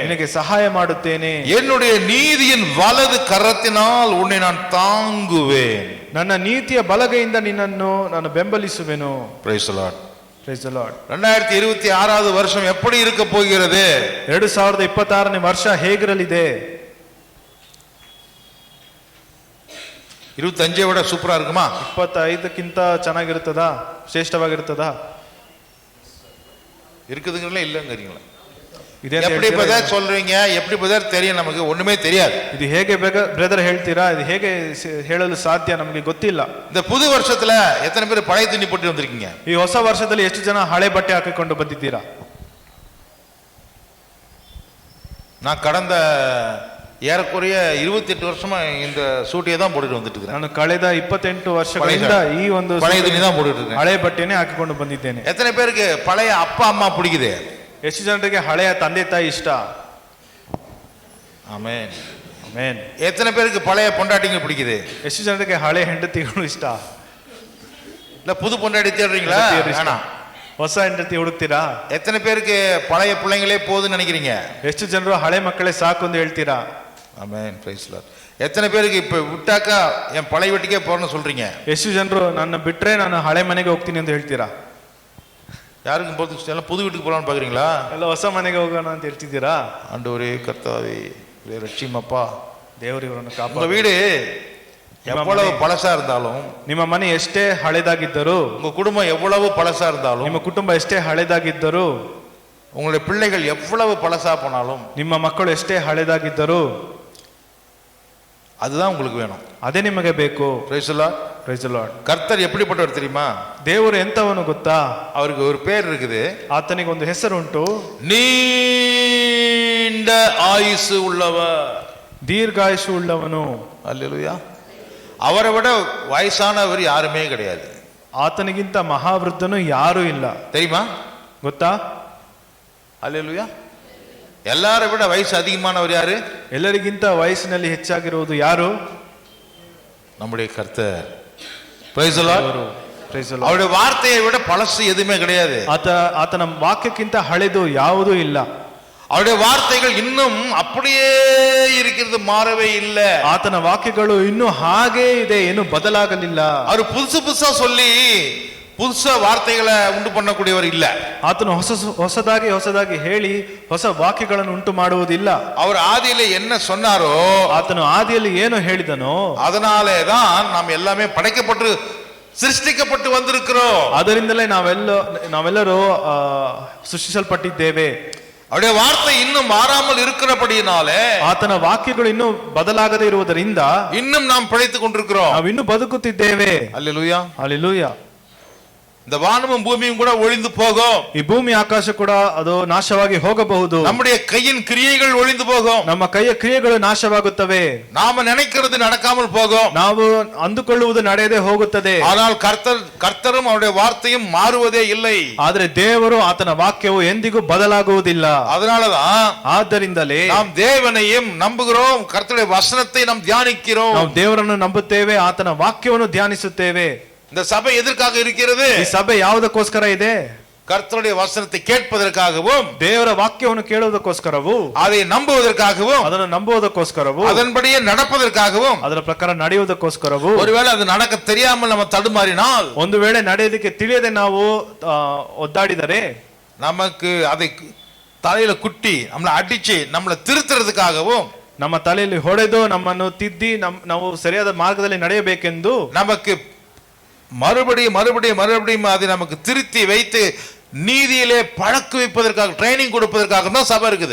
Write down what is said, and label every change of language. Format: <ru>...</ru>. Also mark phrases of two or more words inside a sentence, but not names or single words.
<kn>ನಿನಗೆ ಸಹಾಯ ಮಾಡುತ್ತೇನೆ.</kn> <ta>என்னுடைய நீதியின் வலது கரத்தினால் உன்னை நான் தாங்குவேன்.</ta> <kn>ನನ್ನ ನೀತಿಯ ಬಲಗೈಯಿಂದ ನಿನ್ನನ್ನು ನಾನು ಬೆಂಬಲಿಸುವೆನು.</kn> <en>Praise the Lord. Praise the Lord.</en> <ta>2026 வருஷம் எப்படி இருக்க போகிறது?</ta> <kn>2026ನೇ ವರ್ಷ ಹೇಗಿರಲಿದೆ?</kn> <ta>25 விட சூப்பரா இருக்குமா?</ta> <kn>25ಕ್ಕಿಂತ ಚೆನ್ನಾಗಿರುತ್ತದಾ? ಶ್ರೇಷ್ಠವಾಗಿರುತ್ತದಾ?</kn> <ta>இருக்குதுங்களா இல்லங்கறீங்களா?</ta> <kn>ಇದೆ</kn> <ta>எப்படி பிரதர் சொல்றீங்க? எப்படி பிரதர் தெரியும்? நமக்கு ஒண்ணுமே தெரியாது.</ta> <kn>ಇದು ಹೇಗೆ ಬ್ರದರ್ ಹೇಳ್ತೀರಾ? ಇದು ಹೇಗೆ ಹೇಳಲು ಸಾಧ್ಯ? ನಮಗೆ ಗೊತ್ತಿಲ್ಲ.</kn> <ta>இந்த புது வருஷத்துல எத்தனை பேர் பழைய துணி போட்டு வந்திருக்கீங்க?</ta> <kn>ಈ ಹೊಸ ವರ್ಷದಲ್ಲಿ ಎಷ್ಟು ಜನ ಹಳೆ ಬಟ್ಟೆ ಹಾಕಿಕೊಂಡು ಬಂದಿದ್ದೀರಾ?</kn> <ta>நான் கடந்த ஏறக்குறைய 28 வருஷமா இந்த சூட்டியை தான் போட்டுட்டு வந்துட்டு இருக்கேன்.</ta> <kn>ನಾನು ಕಳೆದ 28 ವರ್ಷಗಳಿಂದ ಈ ಒಂದು</kn> <ta>பழைய துணி தான் போட்டுட்டு இருக்கேன்.</ta> <kn>ಹಳೆ ಬಟ್ಟೆನೇ ಹಾಕಿಕೊಂಡು ಬಂದಿದ್ದೇನೆ.</kn> <ta>எத்தனை பேருக்கு பழைய அப்பா அம்மா பிடிக்குது?</ta> <kn>ಎಷ್ಟು ಜನರಿಗೆ ಹಳೆಯ ತಂದೆ ತಾಯಿ ಇಷ್ಟ?</kn> <ta>ஆமென்.</ta> <kn>ಆಮೆನ್.</kn> <ta>எத்தனை பேருக்கு பழைய பொண்டாட்டிங்க பிடிக்குது?</ta> <kn>ಎಷ್ಟು ಜನರಿಗೆ ಹಳೆ ಹೆಂಡತಿಗಳು ಇಷ್ಟ?</kn> <ta>இல்ல புது பொண்டாட்டி தேடுறீங்களா? வேணாம்.</ta> <kn>ಹೊಸ ಹೆಂಡತಿ ಹುಡುಕ್ತೀರಾ?</kn> <ta>எத்தனை பேருக்கு பழைய பிள்ளைங்களே போதுன்னு நினைக்கிறீங்க?</ta> <kn>ಎಷ್ಟು ಜನರು ಹಳೆ ಮಕ್ಕಳೇ ಸಾಕು ಅಂತ ಹೇಳ್ತೀರಾ?</kn> <ta>ஆமென்.</ta> <en>praise the Lord.</en> <ta>எத்தனை பேருக்கு இப்ப விட்டாக்கா என் பழைய வீட்டுக்கே போறேன்னு சொல்றீங்க?</ta> <kn>ಎಷ್ಟು ಜನರು ನನ್ನ ಬಿಟ್ರೆ ನಾನು ಹಳೆ ಮನೆಗೆ ಹೋಗ್ತೀನಿ ಅಂತ ಹೇಳ್ತೀರಾ?</kn> <ta>யாருக்கும் போறது எல்லாம் புது வீட்டுக்கு போலாம்னு பாக்குறீங்களா?</ta> <kn>ಎಲ್ಲ ಹೊಸ ಮನೆಗೆ ಹೋಗೋಣ ಅಂತ ಹೇಳ್ತಿದ್ದೀರಾ?</kn> <ta>ஆண்டவரே கர்த்தாவே ரட்சியமப்பா,</ta> <kn>ದೇವರು ಇವರನ್ನು</kn> <ta>உங்க</ta> <kn>ಕಾಪಾಡು.</kn> <ta>வீடு எவ்வளவு பழசா இருந்தாலும்,</ta> <kn>ನಿಮ್ಮ ಮನೆ ಎಷ್ಟೇ ಹಳೆದಾಗಿದ್ದರೂ,</kn> <ta>உங்க குடும்பம் எவ்வளவு பழசா இருந்தாலும்,</ta> <kn>ನಿಮ್ಮ ಕುಟುಂಬ ಎಷ್ಟೇ ಹಳೆದಾಗಿದ್ದರೂ,</kn> <ta>உங்களுடைய பிள்ளைகள் எவ்வளவு பழசா போனாலும்,</ta> <kn>ನಿಮ್ಮ ಮಕ್ಕಳು ಎಷ್ಟೇ ಹಳೆದಾಗಿದ್ದರೂ,</kn> <ta>அதுதான் உங்களுக்கு வேணும்.</ta> <kn>ಅದೇ ನಿಮಗೆ ಬೇಕು.</kn> <en>praise the Lord. praise the Lord.</en> <ta>கர்த்தர் எப்படிப்பட்டவர் தெரியுமா?</ta> <kn>ದೇವರು ಎಂತವನು ಗೊತ್ತಾ?</kn> <ta>அவருக்கு ஒரு பேர் இருக்குது.</ta> <kn>ಆತನಿಗೆ ಒಂದು ಹೆಸರುಂಟು.</kn> <ta>நீண்ட ஆயுசு உள்ளவர்.</ta> <kn>ದೀರ್ಘಾಯುಷು ಉಳ್ಳವನು.</kn> <ta>அல்லேலூயா. அவரை விட வயசானவர் யாருமே கிடையாது.</ta> <kn>ಆತನಿಗಿಂತ ಮಹಾವೃದ್ಧನು ಯಾರೂ ಇಲ್ಲ.</kn> <ta>தெரியுமா?</ta> <kn>ಗೊತ್ತಾ?</kn> <ta>அல்லேலூயா. எல்லாரை விட வயசு அதிகமானவர் யாரு?</ta> <kn>ಎಲ್ಲರಿಗಿಂತ ವಯಸ್ಸಿನಲ್ಲಿ ಹೆಚ್ಚಾಗಿರುವುದು ಯಾರು?</kn> <ta>நம்முடைய கர்த்தர்.</ta> <en>praise the Lord. praise the Lord.</en> <ta>அவருடைய வார்த்தையை விட பழசு எதுவுமே கிடையாது.</ta> <kn>ಆತನ ವಾಕ್ಯಕ್ಕಿಂತ ಹಳೆದು ಯಾವುದೂ ಇಲ್ಲ.</kn> <ta>அவருடைய வார்த்தைகள் இன்னும் அப்படியே இருக்கிறது, மாறவே இல்லை.</ta> <kn>ಆತನ ವಾಕ್ಯಗಳು ಇನ್ನೂ ಹಾಗೇ ಇದೆ, ಏನು ಬದಲಾಗಲಿಲ್ಲ.</kn> <ta>அவர் புதுசு புதுசா சொல்லி புதுசா வார்த்தைகளை உண்டு பண்ணக்கூடியவர் இல்ல.</ta> <kn>ಆತನು ಹೊಸದಾಗಿ ಹೇಳಿ ಹೊಸ ವಾಕ್ಯಗಳನ್ನು ಉಂಟು ಮಾಡುವುದಿಲ್ಲ.</kn> <ta>அவர் ஆதியில என்ன சொன்னாரோ,</ta> <kn>ಆತನು ಆದಿಯಲ್ಲಿ ಏನು ಹೇಳಿದನೋ</kn> <ta>அதனாலே தான் நாம் எல்லாமே படைக்கப்பட்டு சிருஷ்டிக்கப்பட்டு வந்திருக்கிறோம்.</ta> <kn>ಅದರಿಂದಲೇ ನಾವೆಲ್ಲರೂ ಸೃಷ್ಟಿಸಲ್ಪಟ್ಟಿದ್ದೇವೆ.</kn> <ta>அவருடைய வார்த்தை இன்னும் மாறாமல் இருக்கிறபடியினாலே,</ta> <kn>ಆತನ ವಾಕ್ಯಗಳು ಇನ್ನೂ ಬದಲಾಗದೇ ಇರುವುದರಿಂದ</kn> <ta>இன்னும் நாம் பிழைத்துக் கொண்டிருக்கிறோம்.</ta> <kn>ನಾವು ಇನ್ನೂ ಬದುಕುತ್ತಿದ್ದೇವೆ.</kn> <ta>அல்லேலூயா.</ta> <kn>ಹಲ್ಲೆಲೂಯಾ.</kn> <ta>இந்த வானமும் பூமியும் கூட ஒழிந்து போகும்.</ta> <kn>ಈ ಭೂಮಿ ಆಕಾಶ ಕೂಡ ಅದು ನಾಶವಾಗಿ ಹೋಗಬಹುದು.</kn> <ta>நம்முடைய கையின் கிரியைகள் ஒழிந்து போகும்.</ta> <kn>ನಮ್ಮ ಕೈಯ ಕ್ರಿಯೆಗಳು ನಾಶವಾಗುತ್ತವೆ.</kn> <ta>நாம நினைக்கிறது நடக்காமல் போகும்.</ta> <kn>ನಾವು ಅಂದುಕೊಳ್ಳುವುದು ನಡೆಯದೆ ಹೋಗುತ್ತದೆ.</kn> <ta>ஆனால் கர்த்தரும் அவருடைய வார்த்தையும் மாறுவதே இல்லை.</ta> <kn>ಆದರೆ ದೇವರು ಆತನ ವಾಕ್ಯವು ಎಂದಿಗೂ ಬದಲಾಗುವುದಿಲ್ಲ.</kn> <ta>அதனாலதான்</ta> <kn>ಆದ್ದರಿಂದಲೇ</kn> <ta>நாம் தேவனையும் நம்புகிறோம், கர்த்தருடைய வசனத்தை நாம் தியானிக்கிறோம்.</ta> <kn>ನಾವು ದೇವರನ್ನು ನಂಬುತ್ತೇವೆ, ಆತನ ವಾಕ್ಯವನ್ನು ಧ್ಯಾನಿಸುತ್ತೇವೆ.</kn> <ta>இந்த சபை எதற்காக இருக்கிறது?</ta> <kn>ಈ ಸಭೆ ಯಾವುದಕ್ಕೋಸ್ಕರ ಇದೆ?</kn> <ta>கர்த்தருடைய வசனத்தை கேட்பதற்காகவும்</ta> <kn>ದೇವರ ವಾಕ್ಯವನ್ನು ಕೇಳುವುದಕ್ಕೋಸ್ಕರವೂ</kn> <ta>அதை நம்புவதற்காகவும்</ta> <kn>ಅದನ್ನು ನಂಬುವುದಕ್ಕೋಸ್ಕರವೂ</kn> <ta>அதன்படியே நடப்பதற்காகவும்</ta> <kn>ಅದರ ಪ್ರಕಾರ ನಡೆಯುವುದಕ್ಕೋಸ್ಕರವೂ</kn> <ta>ஒருவேளை அது நடக்க தெரியாமல் நம்ம தடுமாறினால்</ta> <kn>ಒಂದು ವೇಳೆ ನಡೆಯೋದಕ್ಕೆ ತಿಳಿಯದೆ ನಾವು ಒದ್ದಾಡಿದರೆ</kn> <ta>நமக்கு அதை தலையில குட்டி நம்மளை அடிச்சு நம்மளை திருத்துறதுக்காகவும்</ta> <kn>ನಮ್ಮ ತಲೆಯಲ್ಲಿ ಹೊಡೆದು ನಮ್ಮನ್ನು ತಿದ್ದಿ ನಾವು ಸರಿಯಾದ ಮಾರ್ಗದಲ್ಲಿ ನಡೆಯಬೇಕೆಂದು</kn> <ta>நமக்கு மறுபடியும் அதை நமக்கு திருத்தி வைத்து நீதியிலே பழக்க வைப்பதற்காக ட்ரைனிங் கொடுப்பதற்காக தான் சபை இருக்குது.</ta>